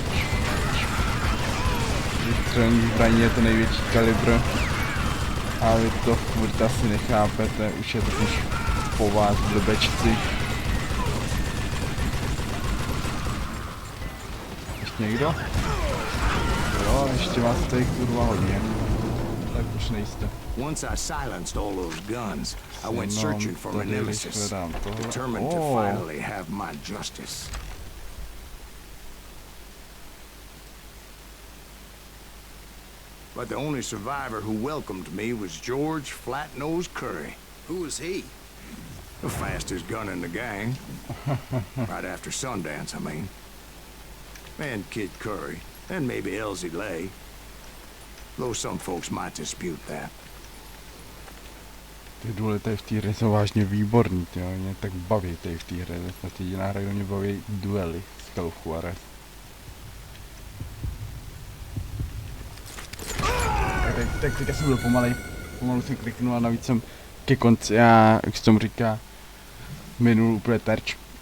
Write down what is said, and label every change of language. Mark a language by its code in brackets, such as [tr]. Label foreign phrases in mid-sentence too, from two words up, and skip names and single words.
[cs] Střelní zbraní je to největší kalibr a vy to furt asi nechápete, už je to než po vás blbečci. Ještě někdo? Jo, ještě vás tady kurva hodně. Tak už nejste. [en] Once I silenced all those guns, I went searching for my nemesis, determined to finally have my justice. But the only survivor who welcomed me was George Flat-Nosed Curry. Who is he? The fastest gun in the gang. Right after Sundance, I mean. And Kid Curry, and maybe Elsie Lay. Though some folks might dispute that. [cs] Ty důležité v té hře jsou vážně výborný, tyjo, mě tak baví tady v té hře, snad jediná hra, kdo mě baví duely z Juarez. Tak teďka jsem byl pomalu jsem kliknul a navíc jsem ke konci, jak se tomu říká, minul úplně terč.